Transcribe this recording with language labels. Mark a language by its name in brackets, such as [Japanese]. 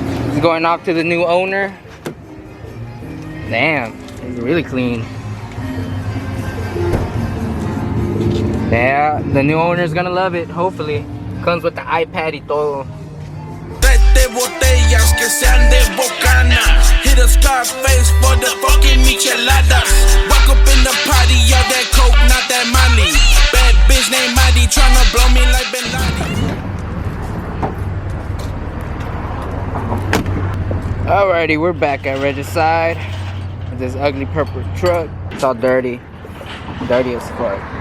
[English] It's going off to the new owner. Damn, it's really clean. Yeah, the new owner's gonna love it, hopefully. Comes with the iPad y todo. [Spanish] Botellas que sean de bocana. [English] Hit a Scarface for the fucking micheladas. Walk up in the party, all that coke, not that Molly. Bad bitch named Mighty, tryna blow me like Ben Laden. Alrighty, we're back at Regicide with this ugly purple truck. It's all dirty. Dirty as fuck.